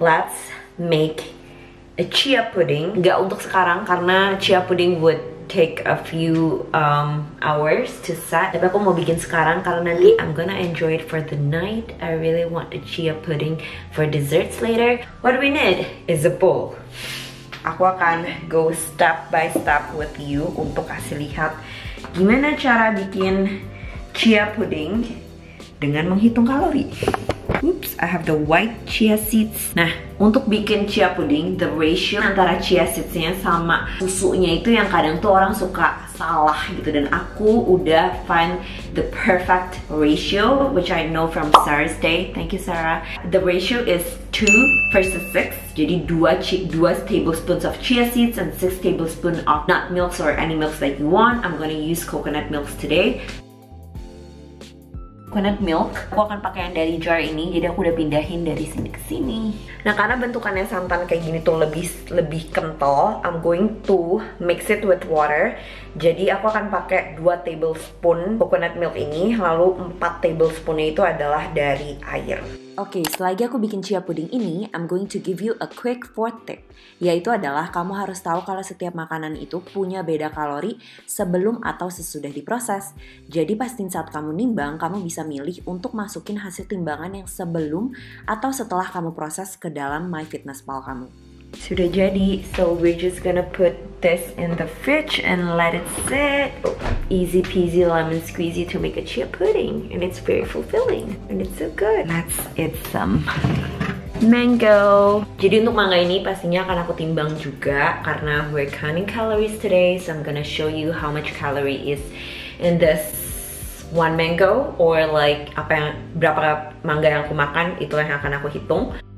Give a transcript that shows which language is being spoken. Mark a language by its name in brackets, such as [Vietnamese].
[English] Let's make a chia pudding. [Indonesian] Nggak untuk sekarang karena [English] chia pudding would take a few hours to set. [Indonesian] Tapi aku mau bikin sekarang karena nanti [English] I'm gonna enjoy it for the night. I really want a chia pudding for desserts later. What we need is a bowl. [Indonesian] Aku akan [English] go step by step with you [Indonesian] untuk kasih lihat gimana cara bikin chia pudding dengan menghitung kalori. [English] Oops, I have the white chia seeds. [Indonesian] Nah, untuk bikin chia pudding, [English] the ratio [Indonesian] antara chia seedsnya sama susunya itu yang kadang tuh orang suka salah gitu. Dan aku udah [English] find the perfect ratio, which I know from Sarah's Day. Thank you, Sarah. The ratio is 2 versus 6. Jadi 2 tablespoons of chia seeds and 6 tablespoons of nut milks or any milks that you want. I'm gonna use coconut milks today. [Indonesian] Coconut milk, aku akan pakai yang dari jar ini, jadi aku udah pindahin dari sini ke sini. Nah, karena bentukannya santan kayak gini tuh lebih kental, [English] I'm going to mix it with water. [Indonesian] Jadi aku akan pakai 2 tablespoon coconut milk ini, lalu 4 tablespoonnya itu adalah dari air. Oke, selagi aku bikin chia pudding ini, [English] I'm going to give you a quick fourth tip. [Indonesian] Yaitu adalah kamu harus tahu kalau setiap makanan itu punya beda kalori sebelum atau sesudah diproses. Jadi pastiin saat kamu nimbang, kamu bisa milih untuk masukin hasil timbangan yang sebelum atau setelah kamu proses ke dalam MyFitnessPal kamu. Sudah jadi, [English] so we're just gonna put this in the fridge and let it sit. Easy peasy lemon squeezy to make a chia pudding, and it's very fulfilling and it's so good. Let's eat some mango. [Indonesian] Jadi untuk mangga ini pastinya akan aku timbang juga karena [English] we're counting calories today, so I'm gonna show you how much calorie is in this one mango, or like [Indonesian] berapa mangga yang aku makan, itu yang akan aku hitung.